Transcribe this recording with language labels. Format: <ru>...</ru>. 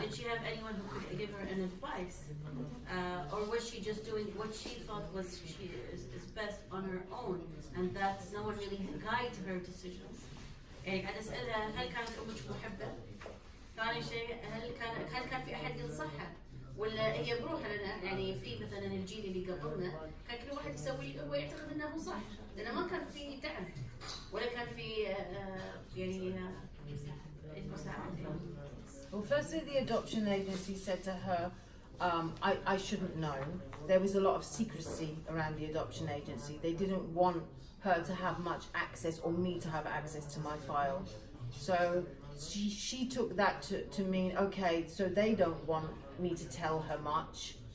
<en>Did she have anyone who could give her an advice? Or was she just doing what she thought is best on her own, and that no one really guided her decisions?</en> <ar>يعني قاعد أسألها هل كانت أمك محبة؟ ثاني شيء هل كان في أحد ينصحها؟ ولا هي بروحها؟ لأن يعني في مثلا الجيل اللي قبلنا كان كل واحد يسوي اللي هو يعتقد أنه هو صح، لأن ما كان في دعم ولا كان في يعني المساعدة.</ar> <en>Well, firstly, the adoption agency said to her, I shouldn't know. There was a lot of secrecy around the adoption agency. They didn't want her to have much access, or me to have access to my file. So she took that to mean, okay, so they don't want me to tell her much.</en>